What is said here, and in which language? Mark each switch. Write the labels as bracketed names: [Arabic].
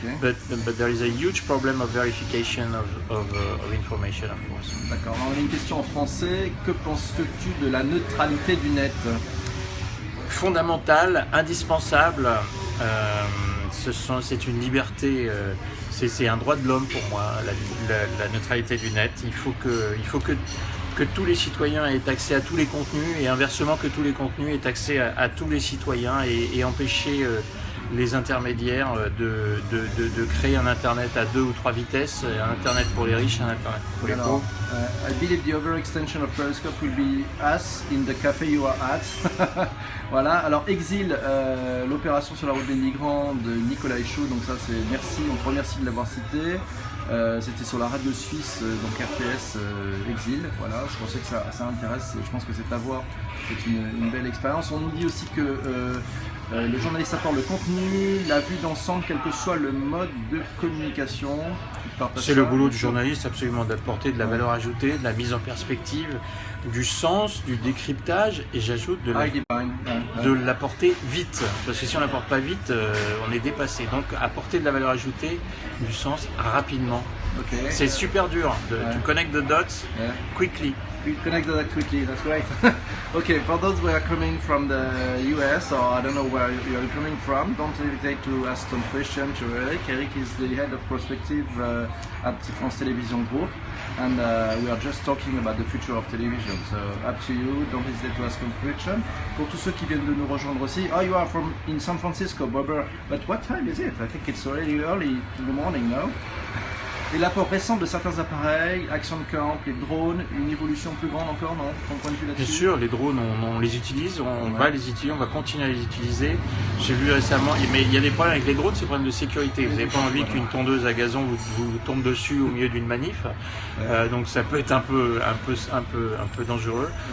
[English] But there is a huge problem of verification of information, of course. [French] D'accord. On a une question en français. Que penses-tu de la neutralité du net? Fondamentale, indispensable. C'est une liberté. C'est un droit de l'homme pour moi, la neutralité du net. Il faut que que tous les citoyens aient accès à tous les contenus et inversement que tous les contenus aient accès à tous les citoyens et empêcher les intermédiaires de créer un internet à 2 ou 3 vitesses, un internet pour les riches, un internet pour les pauvres. [English] I believe the overextension of Periscope will be us in the café you are at. [French] Voilà, alors Exil, l'opération sur la route des migrants de Nicolas Échaud, donc ça c'est merci, on te remercie de l'avoir cité. C'était sur la radio suisse, donc RTS Exil, voilà, c'est pour ça que ça intéresse, je pense que c'est à voir, c'est une belle expérience. On nous dit aussi que le journaliste apporte le contenu, la vue d'ensemble, quel que soit le mode de communication. C'est le boulot du journaliste, absolument, d'apporter de la valeur ajoutée, de la mise en perspective, du sens, du décryptage, et j'ajoute de l'apporter vite, parce que si on l'apporte pas vite, on est dépassé. Donc apporter de la valeur ajoutée, du sens rapidement. Okay. C'est super dur. [English] To connect the dots quickly. We connect that quickly, that's right. Okay, for those who are coming from the US, or I don't know where you are coming from, don't hesitate to ask some questions to Eric. Eric is the head of prospective at France Television Group, and we are just talking about the future of television. So up to you, don't hesitate to ask some questions. [French] Pour tous ceux qui viennent de nous rejoindre aussi, [English] oh, you are from in San Francisco, Bobber, but what time is it? I think it's already early in the morning, no? [French] Et l'apport récent de certains appareils, Action Camp, les drones, une évolution plus grande encore, non? Ton point de vue là-dessus? Bien sûr, les drones, on les utilise, on va les utiliser, on va continuer à les utiliser. J'ai vu récemment, mais il y a des problèmes avec les drones, c'est des problèmes de sécurité. Vous n'avez pas envie qu'une tondeuse à gazon vous tombe dessus au milieu d'une manif, donc ça peut être un peu dangereux.